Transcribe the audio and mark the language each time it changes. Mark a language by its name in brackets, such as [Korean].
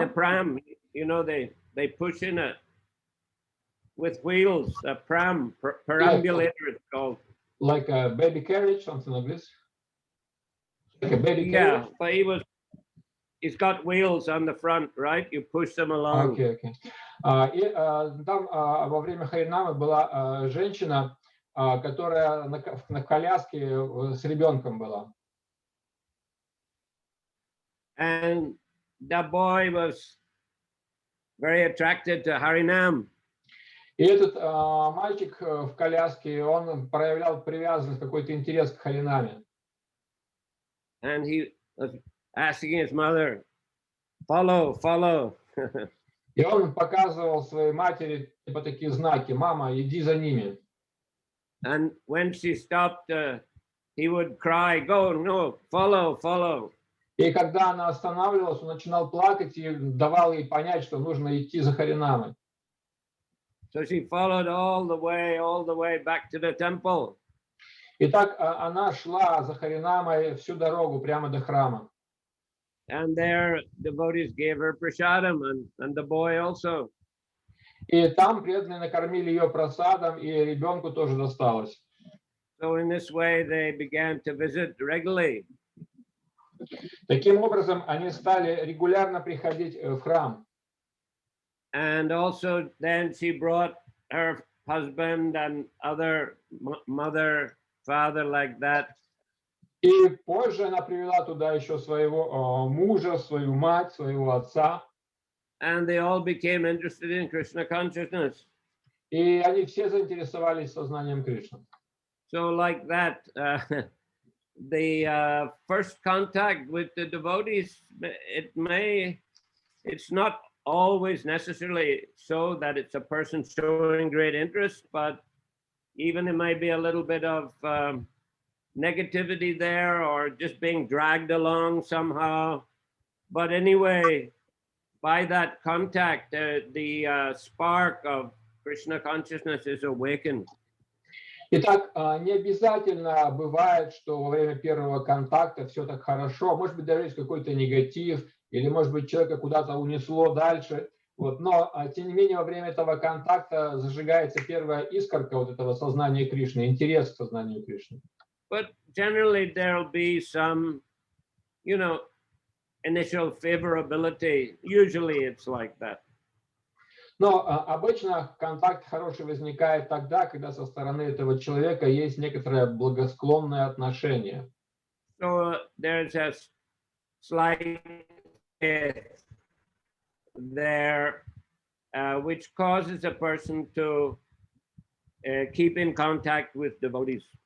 [English] In a pram, you know, they push in it with wheels, a pram, perambulator it's called. Like a baby carriage, something like this? Like a baby carriage? Yeah, but he's got wheels on the front, right? You push them along. Okay. [Russian] И там во время Харинамы была женщина, которая на коляске с ребенком была. [English] And the boy was very attracted to Harinam. [Russian] И этот мальчик в коляске, он проявлял привязанность, какой-то интерес к Харинаме. [English] And he was asking his mother, follow. [Russian] И он показывал своей матери типа такие знаки: мама, иди за ними. [English] And when she stopped, he would cry, go, no, follow. [Russian] И когда она останавливалась, он начинал плакать и давал ей понять, что нужно идти за Харинамой. [English] So she followed all the way back to the temple. [Russian] И так она шла за Харинамой всю дорогу прямо до храма. [English] And there devotees gave her prasadam and the boy also. [Russian] И там преданные накормили ее прасадом, и ребенку тоже досталось. [English] So in this way they began to visit regularly. [Russian] Таким образом, они стали регулярно приходить в храм. [English] And also then she brought her husband and other mother, father like that. [Russian] И позже она привела туда еще своего мужа, свою мать, своего отца. [English] And they all became interested in Krishna consciousness. [Russian] И они все заинтересовались сознанием Кришны. [English] So like that, the first contact with the devotees, it's not always necessarily so that it's a person showing great interest, but even it might be a little bit of negativity there or just being dragged along somehow. But anyway, by that contact, the spark of Krishna consciousness is awakened. [Russian] Итак, не обязательно бывает, что во время первого контакта все так хорошо. Может быть, даже есть какой-то негатив, или, может быть, человека куда-то унесло дальше. Вот. Но, тем не менее, во время этого контакта зажигается первая искорка вот этого сознания Кришны, интерес к сознанию Кришны. [English] But generally there'll be some, you know, initial favorability. Usually it's like that. [Russian] Но обычно контакт хороший возникает тогда, когда со стороны этого человека есть некоторое благосклонное отношение. [English] So there's a slight there, which causes a person to keep in contact with devotees.